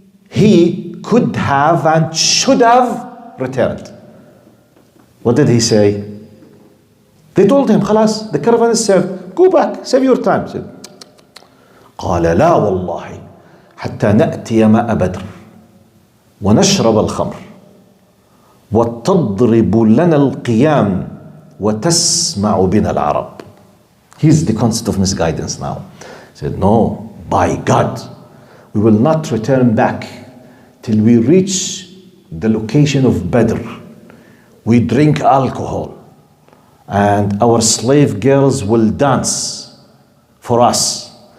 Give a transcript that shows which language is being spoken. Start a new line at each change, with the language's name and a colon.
English: He could have and should have returned. What did he say? They told him, Khalas, the caravan is saved. Go back, save your time. He said,
Arabic: قال لا والله حتى نأتي ماء بدر ونشرب الخمر وتضرب لنا القيام وتسمع بنا العرب.
English: Here's the concept of misguidance now. He said, no, by God, we will not return back till we reach the location of Badr. We drink alcohol and our slave girls will dance for us.